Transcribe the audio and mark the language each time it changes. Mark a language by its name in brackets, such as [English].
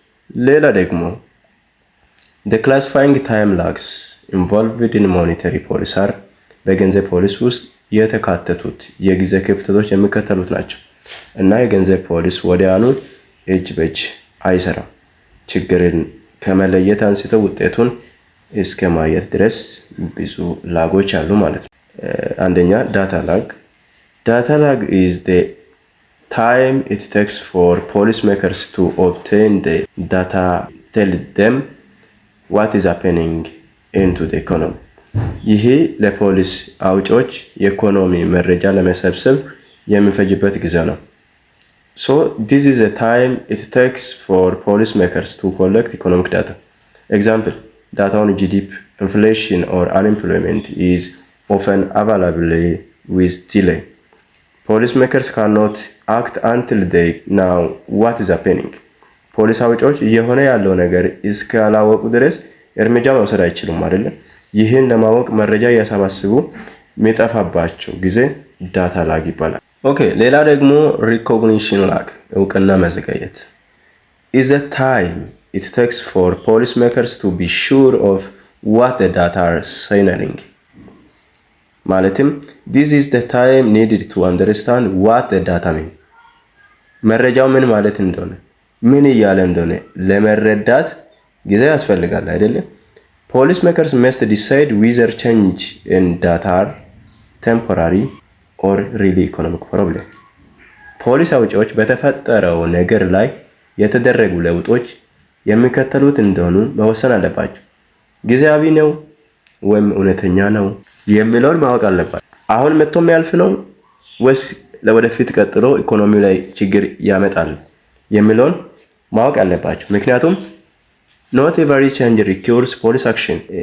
[Amharic] ሌላ ደግሞ [English] the classifying time lags involved in monetary policy are [Amharic] በገንዘብ ፖሊስ ውስጥ የተካተቱት የጊዜ ክፍተቶች የሚከተሉት ናቸው እና የገንዘብ ፖሊስ ወዲያውኑ እጅ በእጅ አይሰራም። ችግርን ከመለየት አንስቶ ውጤቱን እስከ ማየት ድረስ ብዙ ላጎች አሉ ማለት ነው። አንደኛ ዳታ ላግ። ዳታ ላግ [English] is the time it takes for policymakers to obtain the data tell them what is happening into the economy. [Amharic] ይሄ ለፖሊስ አውጪዎች የኢኮኖሚ መረጃ ለመሰብሰብ የሚፈጅበት ጊዜ ነው። [English] So this is the time it takes for policymakers to collect economic data. Example, data on GDP, inflation or unemployment is often available with delay. Policymakers cannot act until they know what is happening. [Amharic] ፖሊስ አውጪዎች እየሆነ ያለው ነገር እስካላወቁ ድረስ እርምጃ መውሰድ አይችሉም አይደል? ይህን ለማወቅ መረጃ እያሰባሰቡ የሚጠፋባቸው ጊዜ ዳታ ላግ ይባላል። ኦኬ፣ ሌላ ደግሞ ሪኮግኒሽን ላግ እውቅና መዘግየት [English] is the time it takes for policymakers to be sure of what the data are signaling. ማለትም this is the time needed to understand what the data mean. [Amharic] መረጃው ምን ማለት እንደሆነ ምን እያለ እንደሆነ ለመረዳት ጊዜ ያስፈልጋል አይደለም? [English] Policymakers must decide whether change in data are temporary or really economic problem. [Amharic] ፖሊስ አውጪዎች በተፈጠረው ነገር ላይ የተደረጉ ለውጦች የሚከተሉት እንደሆኑ መወሰን አለባቸው። ጊዜያዊ ነው ወይም እውነተኛ ነው የሚለውን ማወቅ አለባቸው። አሁን መጥቶ የሚያልፍ ነው ወይስ ለወደፊት ቀጥሎ ኢኮኖሚው ላይ ችግር ያመጣል የሚለውን ማወቅ አለባቸው። ምክንያቱም [English] not every change requires police action.